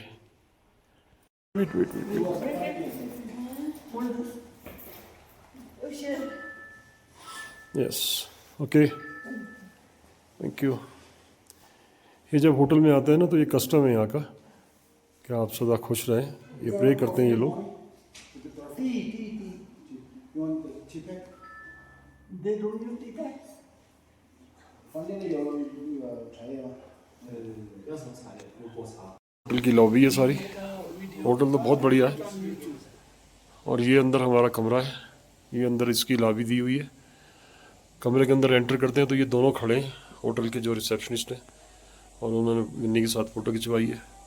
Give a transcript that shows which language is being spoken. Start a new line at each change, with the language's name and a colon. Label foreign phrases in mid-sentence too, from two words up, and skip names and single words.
English: wait wait wait, yes okay, thank you.
Hindi: ये जब होटल में आते हैं ना तो ये कस्टम है यहाँ का कि आप सदा खुश रहें। ये प्रे करते हैं ये लोग।
English: You want the tea bag? They don't give tea bags.
Chinese: 房间里有那个茶叶吗？
Hindi: होटल की लॉबी है सारी। होटल तो बहुत बढ़िया है। और ये अंदर हमारा कमरा है। ये अंदर इसकी लॉबी दी हुई है। कमरे के अंदर एंटर करते हैं तो ये दोनों खड़े हैं होटल के जो रिसेप्शनिस्ट हैं, और उन्होंने विन्नी के साथ फ़ोटो खिंचवाई है।